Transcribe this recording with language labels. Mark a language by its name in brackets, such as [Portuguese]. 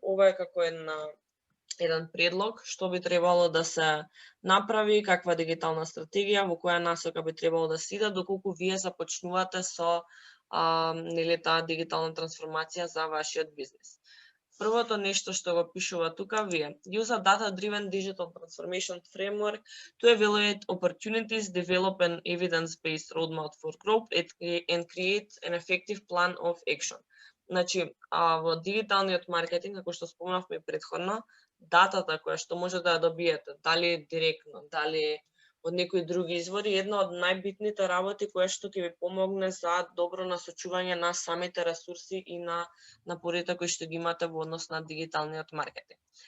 [Macedonian] Ова е како еден предлог што би требало да се направи, каква дигитална стратегија, во која насока би требало да се иде, доколку вие започнувате со нели таа дигитална трансформација за вашиот бизнис. Првото нешто што го пишува тука вие. [English] Use a data-driven digital transformation framework to evaluate opportunities, develop an evidence-based roadmap for growth and create an effective plan of action. [Macedonian] Значи, во дигиталниот маркетинг, како што спомнавме претходно, датата која што може да ја добиете, дали директно, дали од некои други извори, една од најбитните работи која што ќе ви помогне за добро насочување на самите ресурси и на напорите кои што ги имате во однос на дигиталниот маркетинг.